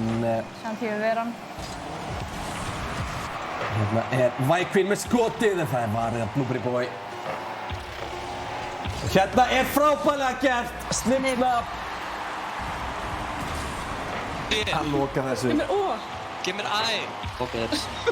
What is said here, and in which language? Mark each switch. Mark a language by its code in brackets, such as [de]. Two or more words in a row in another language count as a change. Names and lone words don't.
[is] Chan TV veran. hérna er Víkvín með skotið en það er varið af Blueberry Boy. Og hérna er frábærlega gert, snippsnapp. Að loka þessu. [en] Give me the eye! Okay.